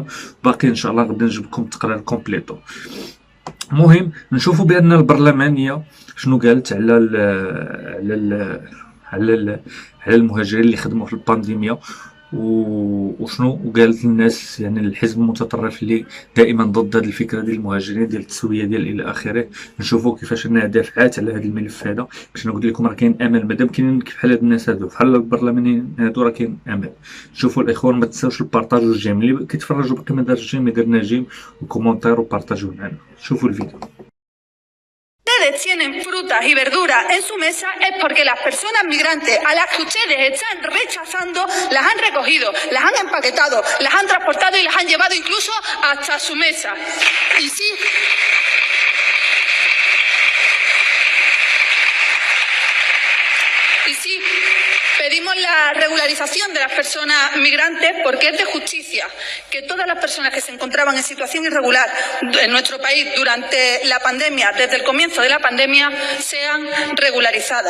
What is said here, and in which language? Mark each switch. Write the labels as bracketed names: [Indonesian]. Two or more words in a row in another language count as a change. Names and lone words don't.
[Arabic] باقي ان شاء الله غادي نجيب لكم التقرير كومبليتو. المهم نشوفوا بان البرلمانيه شنو قالت على المهاجرين اللي خدموا في البانديميا، وشنو قالت للناس، يعني الحزب المتطرف اللي دائما ضد هذه الفكره ديال المهاجرين ديال التسويه ديال الى اخره. نشوفوا كيفاش انها دافعات على هذا الملف هذا باش نقول لكم راه كاين امل. مادام كاينين بحال هاد الناس هادو بحال البرلمانيين هادو راه كاين امل. شوفوا الاخوان ما تنساوش البارطاج والجيم، اللي كيتفرجوا باقي ما دارش جيم يدير جيم وكومونتير وبارطاجوا معنا. شوفوا الفيديو. [Spanish] Ustedes tienen frutas y verduras en su mesa es porque las personas migrantes a las que ustedes están rechazando las han recogido, las han empaquetado, las han transportado y las han llevado incluso hasta su mesa. Y sí, pedimos la regularización de las personas migrantes porque es de justicia que todas las personas que se encontraban en situación irregular en nuestro país durante la pandemia, desde el comienzo de la pandemia, sean regularizadas.